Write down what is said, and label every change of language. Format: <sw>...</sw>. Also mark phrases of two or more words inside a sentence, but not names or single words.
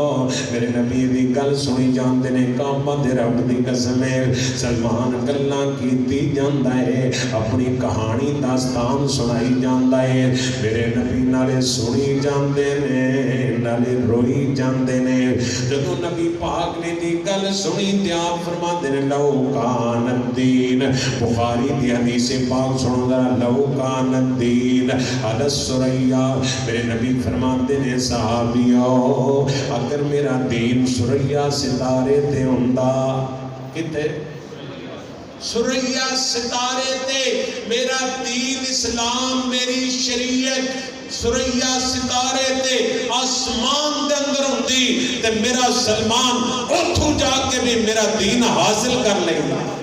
<pa>میرے نبی دی گل سنی جاتے نے۔ کعبہ دے رب دی قسم ہے سلمان گلاں کیتی جاندا ہے، اپنی کہانی داستان سنائی جاندا ہے. میرے نبی نالے سنی جاتے نے، نالے روئی جاتے نے. جدوں نبی پاک نے دی گل سنی تے آپ فرماتے نے</pa> <ar>لو كان دين,</ar> <pa>بخاری دی حدیث پاک سنو ذرا,</pa> <ar>لو كان دين الثريا.</ar> <pa>میرے نبی فرماتے نے صحابیو اگر میرا دین ثریا ستارے تے ہوندا، کتے ثریا ستارے تے میرا دین اسلام میری شریعت ثریا ستارے تے آسمان دے اندر ہوندی تے میرا سلمان اوتھوں جاکے بھی میرا دین حاصل کر لیندا.</pa>